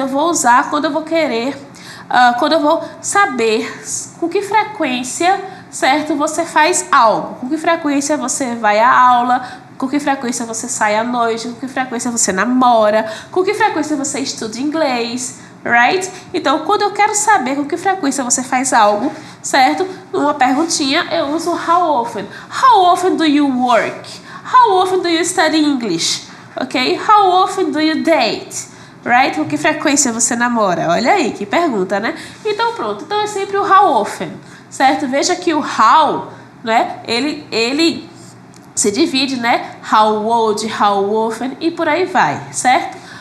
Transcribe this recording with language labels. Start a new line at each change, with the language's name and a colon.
Portuguese: Eu vou usar quando eu vou querer, quando eu vou saber com que frequência, certo, você faz algo. Com que frequência você vai à aula, com que frequência você sai à noite, com que frequência você namora, com que frequência você estuda inglês, right? Então, quando eu quero saber com que frequência você faz algo, certo? Numa perguntinha, eu uso
English: how often. How often do you work? How often do you study English? Ok? How often do you date? Right?
Portuguese: Com que frequência você namora? Olha aí, que pergunta, Então, pronto. Então, é sempre o how often, certo? Veja que o how, ele se divide, How old, how often e por aí vai, certo?